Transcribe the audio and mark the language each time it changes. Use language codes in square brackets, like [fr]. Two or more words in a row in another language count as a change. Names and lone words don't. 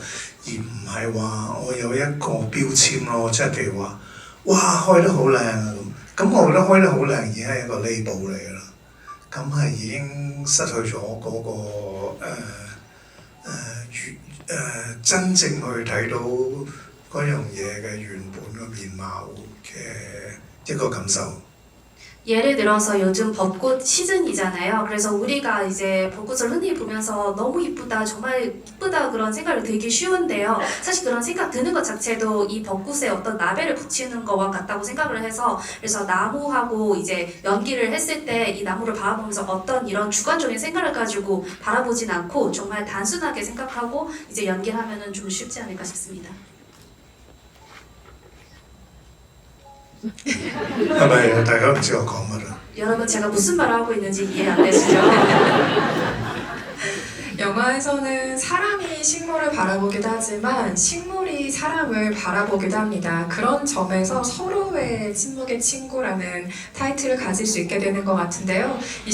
[yue] 而唔係話我有一個標籤咯，即係譬如話，哇開得好靚啊咁，我覺得開得好靚已經係一個 label 嚟㗎啦，咁係已經失去咗嗰個真正去睇到嗰樣嘢嘅原本嘅面貌嘅一個感受。 [ko] 예를 들어서 요즘 벚꽃 시즌이잖아요. 그래서 우리가 이제 벚꽃을 흔히 보면서 너무 이쁘다, 정말 이쁘다 그런 생각을 들기 쉬운데요. 사실 그런 생각 드는 것 자체도 이 벚꽃에 어떤 라벨을 붙이는 거와 같다고 생각을 해서, 그래서 나무하고 이제 연기를 했을 때 이 나무를 바라보면서 어떤 이런 주관적인 생각을 가지고 바라보진 않고 정말 단순하게 생각하고 이제 연기를 하면은 좀 쉽지 않을까 싶습니다. [yue] 係咪大家唔知我講乜啊？ [ko] 여러분 제가 무슨 말을 하고 있는지 이해 안 되시죠? 영화에서는 사람이 식물을 바라보기도 하지만 식물이 사람을 바라보기도 합니다. 그런 점에서 서로의 침묵의 친구라는 타이틀을 가질 수 있게 되는 것 같은데요.